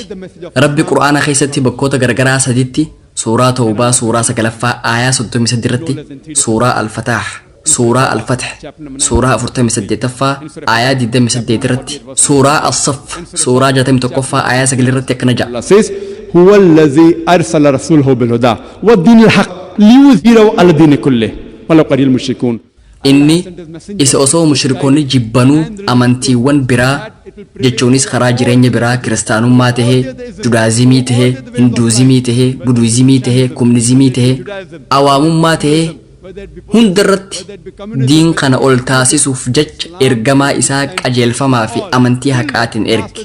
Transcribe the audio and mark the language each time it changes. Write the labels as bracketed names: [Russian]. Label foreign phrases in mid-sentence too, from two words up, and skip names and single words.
[Oromo] Rabbi Qur'aana keessatti bakkoota garagaraa saditti suuraa Tawbaa suuraa 9ffaa aayaa 33 irratti suuraa Al-Fataah suuraa Al-Fath suuraa 48ffaa aayaa 28 irratti suuraa As-Saff suuraa 61ffaa aayaa 9 irratti akkana jedha. [Arabic] هو الذي أرسل رسوله بالهدى والدين الحق ليظهره على الدين كله ولو قليل المشركون. [Oromo] Inni isa osoo mushrikoonni jibbanuu amantiiwwan biraa jechuunis karaa jireenya biraa kiristaanummaa tahee, judaazimii tahee, hinduuzimii tahee, buduuzimii tahee, kumnizimii tahee, awaamummaa tahee hundarratti diin kana ol taasisuuf jecha ergamaa isaa qajeelfamaa fi amantii haqaatiin erge.